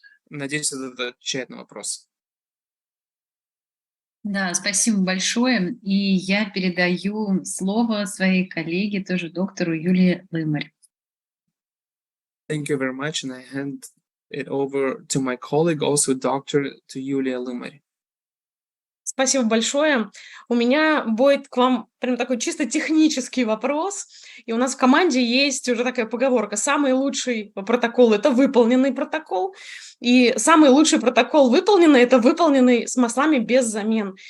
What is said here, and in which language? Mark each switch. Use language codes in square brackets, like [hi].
[ru] Надеюсь, это отвечает на вопрос. Да, спасибо большое. И я передаю слово своей коллеге, тоже доктору Юлии Лымарь. [en] Thank you very much, and I hand it over to my colleague, also doctor, to Юлия Лымарь. [ru] Спасибо большое. У меня будет к вам прям такой чисто технический вопрос. И у нас в команде есть уже такая поговорка. Самый лучший протокол – это выполненный протокол. И самый лучший протокол выполненный – это выполненный с маслами без замен.